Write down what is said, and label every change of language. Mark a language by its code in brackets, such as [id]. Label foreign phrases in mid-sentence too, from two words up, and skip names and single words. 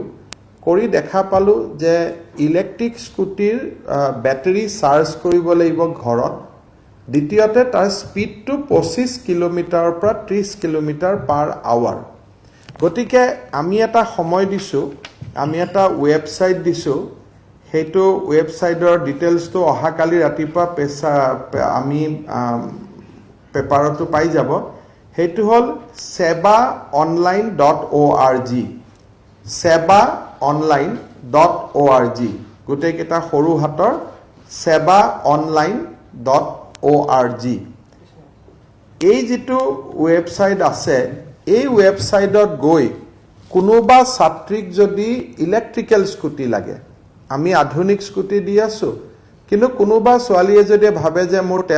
[as] কৰি দেখা পালো যে [en] electric scooty battery charge [as] কৰিব লাগিব ঘৰত দ্বিতীয়তে তাৰ স্পিডটো 25 কিলোমিটাৰৰ পৰা 30 কিলোমিটাৰ [en] per hour [as] গতিকে আমি এটা সময় দিছো আমি এটা ওয়েবসাইট দিছো হেতু ওয়েবসাইটৰ ডিটেইলছটো অহাকালি ৰাতিপুৱা আমি পেপাৰটো পাই যাব হেতু হল sebaonline.org sebaonline.org গোটেই কেটা সৰু হাতৰ sebaonline.org এই যেটো ওয়েবসাইট আছে এই ওয়েবসাইটত গৈ কোনোবা ছাত্ৰীক যদি [en] electrical scooty [as] লাগে আমি আধুনিক স্কুটি দি আছো কিন্তু কোনোবা ছোৱালীয়ে যদি ভাবে যে মোৰ তেল